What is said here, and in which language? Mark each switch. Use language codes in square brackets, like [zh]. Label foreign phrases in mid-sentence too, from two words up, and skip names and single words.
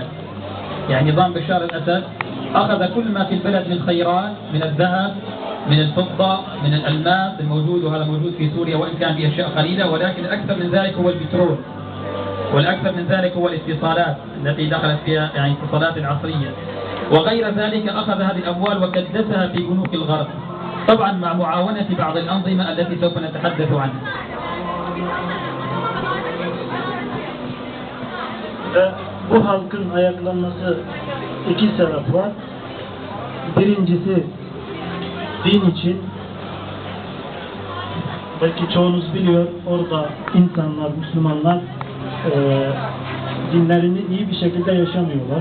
[ar] يعني نظام بشار الأسد أخذ كل ما في البلد من خيرات، من الذهب، من الفضة، من الألماس الموجود، وهذا موجود في سوريا وإن كان بأشياء قليلة، ولكن الأكثر من ذلك هو البترول، والأكثر من ذلك هو الاتصالات التي دخلت فيها، يعني الاتصالات العصرية وغير ذلك. أخذ هذه الأموال وكدسها في بنوك الغرب، طبعا مع معاونة بعض الأنظمة التي سوف نتحدث عنها. [tr] Bu halkın ayaklanması 2 sebep var. Birincisi din için. Belki çoğunuz biliyor, orada insanlar, Müslümanlar dinlerini iyi bir şekilde yaşamıyorlar.